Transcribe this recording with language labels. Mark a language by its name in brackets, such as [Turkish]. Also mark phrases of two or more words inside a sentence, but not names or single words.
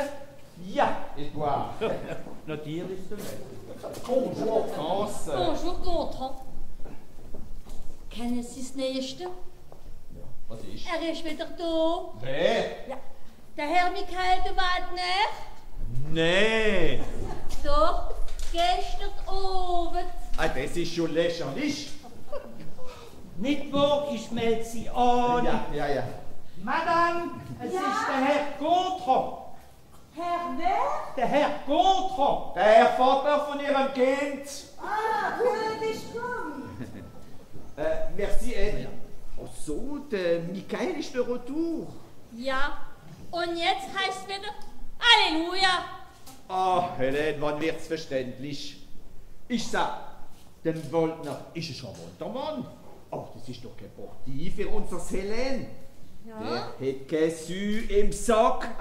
[German] Ja, [French] et toi? [German] Natürlich zum Essen. [French] Bonjour, France. Bonjour, [German] Gontran. Kennen Sie das Nächste? Was ist? Er ist wieder da. Wer? Ja. Der Herr Michael de Waldner. Nee. Doch, gestern Abend. Ah, das ist schon lächerlich. Nicht wahr, ich melde Sie an. Ja. Madame, es Ja? ist der Herr Gontran. Herr wer? Der Herr Gontran. Der Herr Vater von Ihrem Kind. Ah, gut, ich komm. Merci, Ed. Oh so, der Michael ist [French] de retour. [German] Ja. Und jetzt heißt es wieder Halleluja. Ah, Helene, wann wird's verständlich? Ich sag, den Woldner ist ein charmanter Mann. Aber das ist doch kein Portier für unser Helene. Ja. Der hat kein Sü im Sack.